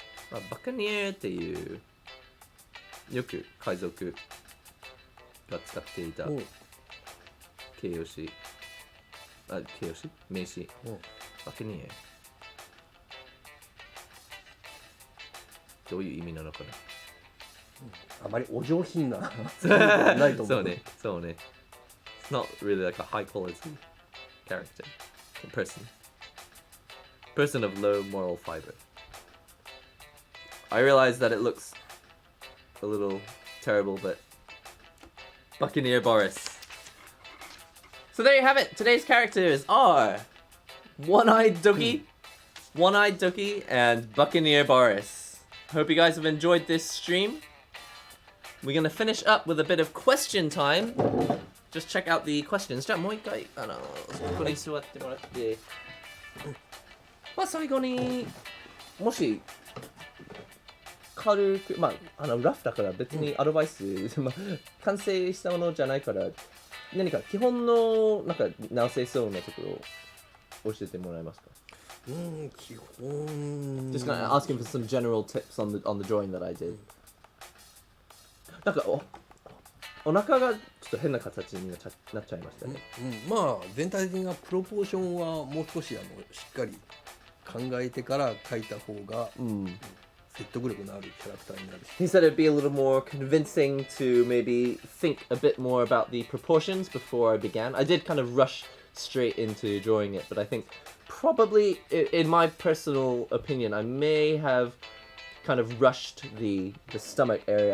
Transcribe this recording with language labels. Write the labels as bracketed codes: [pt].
[ja] まあ、バカニエっていうよく海賊が使っていた形容詞名詞バカニエどういう意味なのかな。あまりお上品なないと思う。そうね。 [en] It's not really like a high quality character, person of low moral fiber. I realize that it looks a little terrible, but Buccaneer Boris. So there you have it. Today's characters are One-Eyed Ducky, and Buccaneer Boris. Hope you guys have enjoyed this stream. We're gonna finish up with a bit of question time. Just check out the questions. [ja] じゃあもう一回ここに座ってもらって、まあ最後にもし軽くラフだから別にアドバイス、完成したものじゃないから何か基本のなんか直せそうなところを教えてもらえますか？基本 [en] Just gonna ask him for some general tips on the drawing that I did. [ja] なんかお腹がちょっと変な形になっちゃいましたね。まあ全体的なプロポーションはもう少ししっかり考えてから描いた方が、説得力のあるキャラクターになるし。 [en] He said it'd be a little more convincing to maybe think a bit more about the proportions before I began. I did kind of rush straight into drawing it, but I think probably, in my personal opinion, I may have kind of rushed the stomach area.